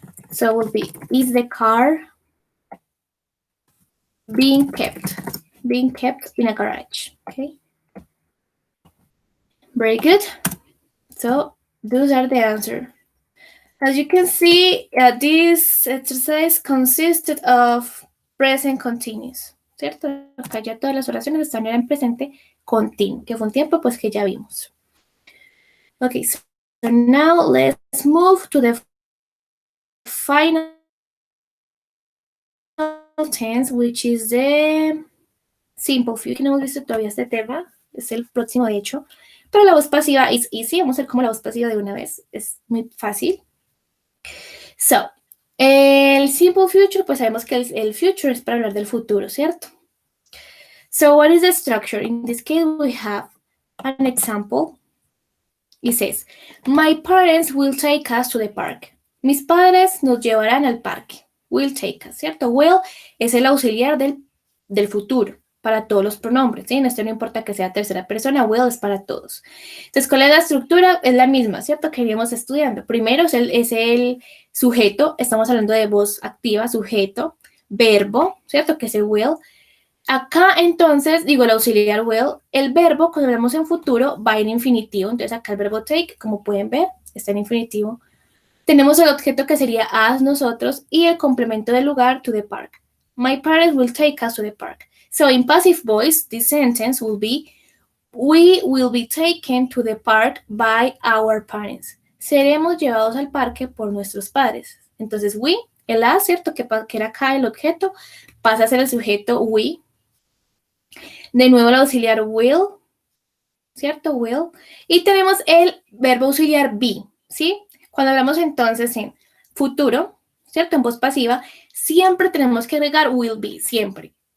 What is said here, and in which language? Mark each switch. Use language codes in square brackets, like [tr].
[en] So it will be, is the car being kept? Being kept in a garage, okay? Very good. So those are the answers. As you can see, this exercise consisted of present continuous, [es] ¿cierto? Acá ya todas las oraciones están en presente continuo, que fue un tiempo pues que ya vimos. [en] Okay, so now let's move to the final tense, which is the simple future. [es] Que no hemos visto todavía este tema, es el próximo de hecho. Pero la voz pasiva es easy, vamos a ver cómo la voz pasiva de una vez, es muy fácil. So, el simple future, pues sabemos que el future es para hablar del futuro, ¿cierto? [en] So, what is the structure? In this case, we have an example. It says, my parents will take us to the park. [es] Mis padres nos llevarán al parque. [en] Will take us, [es] ¿cierto? Will es el auxiliar del futuro para todos los pronombres, ¿sí? En esto no importa que sea tercera persona, will es para todos. Entonces, ¿cuál es la estructura? Es la misma, ¿cierto? Que íbamos estudiando. Primero es el sujeto, estamos hablando de voz activa, sujeto, verbo, ¿cierto? Que es el will. Acá, entonces, digo el auxiliar will, el verbo, cuando hablamos en futuro, va en infinitivo. Entonces, acá el verbo take, como pueden ver, está en infinitivo. Tenemos el objeto que sería us, nosotros, y el complemento del lugar, [en] to the park. My parents will take us to the park. So, in passive voice, this sentence will be, we will be taken to the park by our parents. [es] Seremos llevados al parque por nuestros padres. Entonces, we, el us, ¿cierto? Que era acá el objeto, pasa a ser el sujeto we. De nuevo el auxiliar will, ¿cierto? Will. Y tenemos el verbo auxiliar be, ¿sí? Cuando hablamos entonces en futuro, ¿cierto? En voz pasiva, siempre tenemos que agregar will be, siempre.